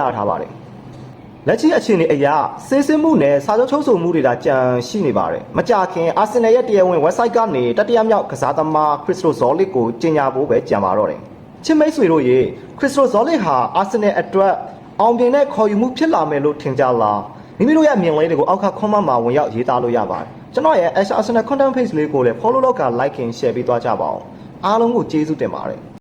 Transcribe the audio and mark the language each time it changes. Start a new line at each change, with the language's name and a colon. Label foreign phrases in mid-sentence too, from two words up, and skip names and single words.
Burmese: ထားပါတယ်လက်ရှိအခြေအနေအရစစ်စစ်မှုနဲ့စာချုပ်ချုပ်ဆိုမှုတွေဒါကြံရှိနေပါတယ်မကြခင်အာဆင်နယ်ရဲ့တရားဝင် website ကနေတတိယမြောက်ကစားသမားခရစ္စတိုဇော်လစ်ကိုကြေညာဖို့ပဲကြံပါတော့တယ်ချစ်မိတ်ဆွေတို့ရေခရစ္စတိုဇော်လစ်ဟာအာဆင်နယ်အတွက်အောင်မြင်တဲ့ခေါ်ယူမှုဖြစ်လာမယ်လို့ထင်ကြလားမိမိတို့ရဲ့အမြင်လေးတွေကိုအောက်က comment မှာဝင်ရောက်ရေးသားလို့ရပါတယ်ကျွန်တော်ရဲ့ Arsenal content page လေးကိုလည်း follow လုပ်က
English: like and share
Burmese: ပေးသွားကြပါအောင်အားလုံးကိုကျေးဇူးတင်ပါတယ်